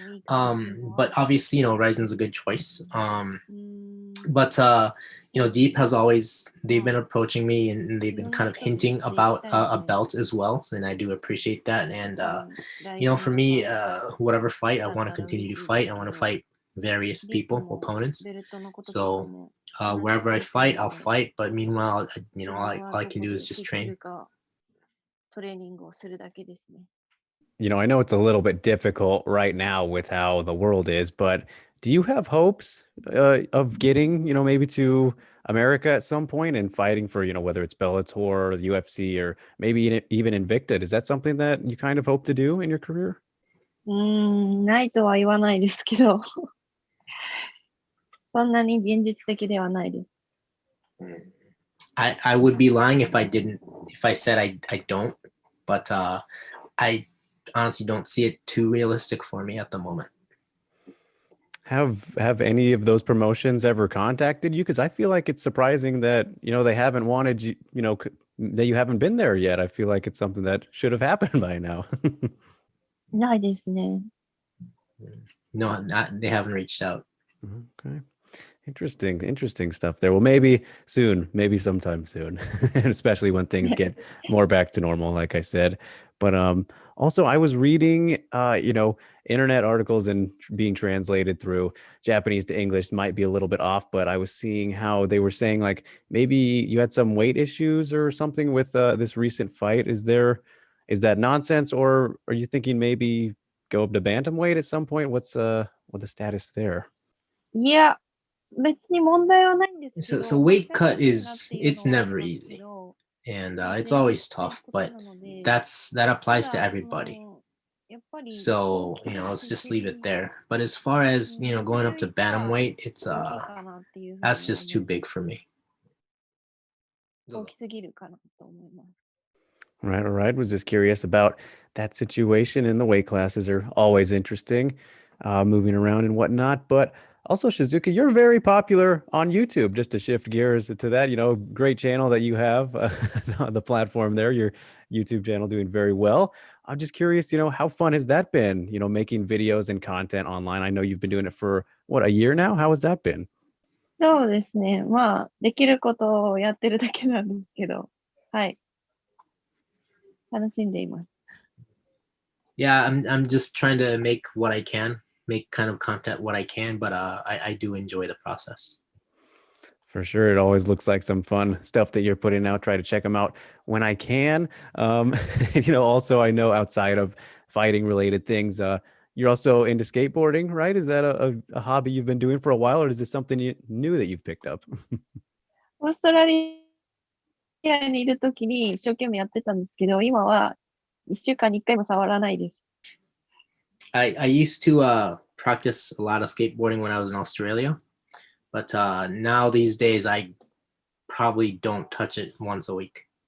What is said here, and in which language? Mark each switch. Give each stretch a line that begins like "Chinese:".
English: But obviously, RIZIN's a good choice. But Deep they've been approaching me, and they've been kind of hinting about a belt as well. So, and I do appreciate that. And for me, whatever fight I want to continue to fight, I want to fight various people, opponents. So wherever I fight, I'll fight. But meanwhile, all I can do is just train.
Japanese: トレーニングをするだけですね。
English: I know it's a little bit difficult right now with how the world is, but do you have hopes of getting, maybe to America at some point and fighting for, whether it's Bellator or the UFC or maybe even Invicta? Is that something that you kind of hope to do in your career?
Japanese: ないとは言わないですけど、そんなに現実的ではないです。
English: I would be lying if I said I don't, but I honestly don't see it too realistic for me at the moment. Have any of those promotions ever contacted you? Because I feel like it's surprising that they haven't wanted you, that you haven't been there yet. I feel like it's something that should have happened by now.
Japanese: ないですね。
English: No, they haven't reached out. Okay. Interesting stuff there. Well, maybe soon, maybe sometime soon, and especially when things get more back to normal, like I said. But also I was reading, internet articles and being translated through Japanese to English might be a little bit off, but I was seeing how they were saying like maybe you had some weight issues or something with this recent fight. Is that nonsense, or are you thinking maybe go up to bantamweight at some point? What's the status there?
Japanese: いや、別に問題はないんですけど、
English: So weight cut it's never easy, and it's always tough, but that applies to everybody. So let's just leave it there. But as far as going up to bantamweight, it's that's just too big for me.
Japanese: 大きすぎるかなと思います。
English: All right. Was just curious about that situation, and the weight classes are always interesting, moving around and whatnot. But also, Shizuka, you're very popular on YouTube. Just to shift gears to that, great channel that you have, the platform there, your YouTube channel doing very well. I'm just curious, how fun has that been, making videos and content online? I know you've been doing it for, what, a year now? How has that been?
Japanese: そうですね。まあ、できることをやってるだけなんですけど、はい。楽しんでいます。
English: Yeah, I'm just trying to make what I can, make kind of content what I can, but I do enjoy the process. For sure, it always looks like some fun stuff that you're putting out. Try to check them out when I can. Also, I know outside of fighting related things, you're also into skateboarding, right? Is that a hobby you've been doing for a while, or is this something new that you've picked up?
Japanese: オーストラリアにいるときに一生懸命やってたんですけど、今は一週間に一回も触らないです。
English: I used to practice a lot of skateboarding when I was in Australia, but now these days I probably don't touch it once a week.